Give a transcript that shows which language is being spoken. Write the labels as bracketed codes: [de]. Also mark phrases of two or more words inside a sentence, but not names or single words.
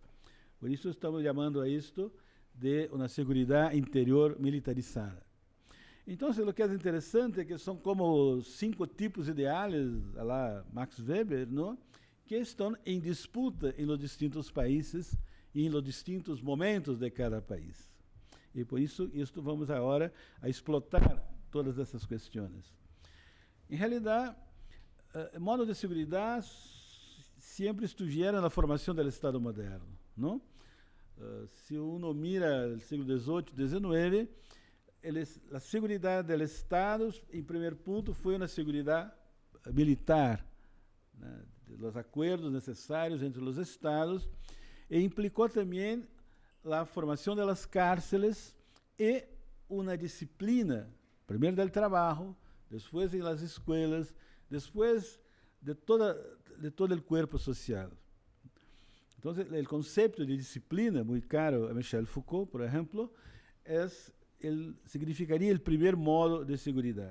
[es] Por eso estamos llamando a esto de una seguridad interior militarizada. Entonces, lo que es interesante es que son como 5 tipos ideales, a la Max Weber, ¿no?, [pt] que estão em disputa em [es] los distintos países [pt] e em [es] los distintos momentos de cada país. [pt] E por isso, vamos agora a explotar todas essas questões. Em realidade, o modo de segurança sempre estivera na formação do Estado moderno, não? [es] Se uno mira [pt] o século XVIII, XIX, a segurança do Estado, em primeiro ponto, foi uma segurança militar, né, [es] los acuerdos [pt] necessários entre os estados, e implicou também a formação de [es] las cárceles [pt] e uma disciplina, primeiro del trabalho, depois em las escolas, depois de todo o corpo social. Então, o conceito de disciplina, muito caro a Michel Foucault, por exemplo, significaria o primeiro modo de segurança.